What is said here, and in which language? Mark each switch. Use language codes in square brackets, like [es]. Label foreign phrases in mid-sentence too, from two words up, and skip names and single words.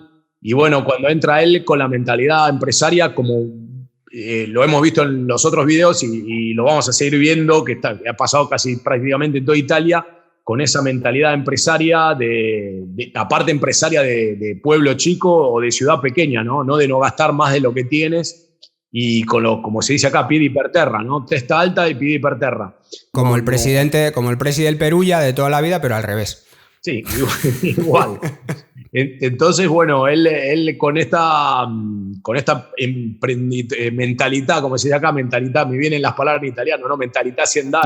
[es] Y bueno, cuando entra él con la mentalidad empresaria, como lo hemos visto en los otros videos y lo vamos a seguir viendo, que ha pasado casi prácticamente en toda Italia, con esa mentalidad empresaria, aparte empresaria de pueblo chico o de ciudad pequeña, ¿no? No de no gastar más de lo que tienes y como se dice acá, [it] piedi per terra, ¿no? Testa alta y piedi per terra. [es] Como el presidente del Perugia de toda la vida, pero al revés. Sí, igual. Entonces, bueno, él con esta mentalidad, como se dice acá, mentalidad, me vienen las palabras en italiano, ¿no? Mentalidad haciendal.